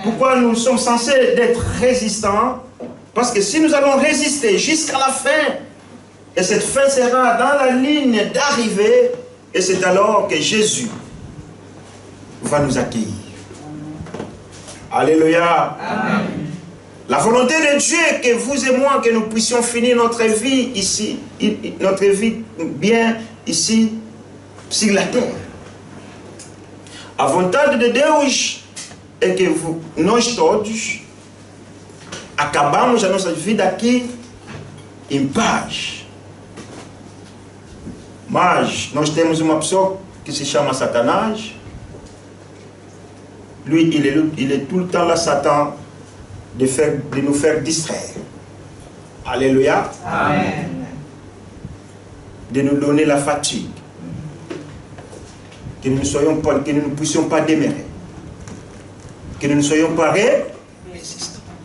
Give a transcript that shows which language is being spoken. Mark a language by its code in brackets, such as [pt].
[fr] Pourquoi nous sommes censés être résistants? Parce que si nous allons résister jusqu'à la fin, et cette fin sera dans la ligne d'arrivée, et c'est alors que Jésus va nous accueillir. Alléluia. Amen. La volonté de Dieu est que vous et moi, que nous puissions finir notre vie ici, notre vie bien ici, sur la terre. [pt] A vontade de Deus é que nós todos acabamos a nossa vida aqui em paz. Mas nós temos uma pessoa que se chama Satanás. [fr] Lui, il est tout le temps là, Satan, de nous faire distraire. Alléluia. Amen. De nous donner la fatigue. Que nous ne puissions pas demeurer. Que nous ne soyons pas résistants.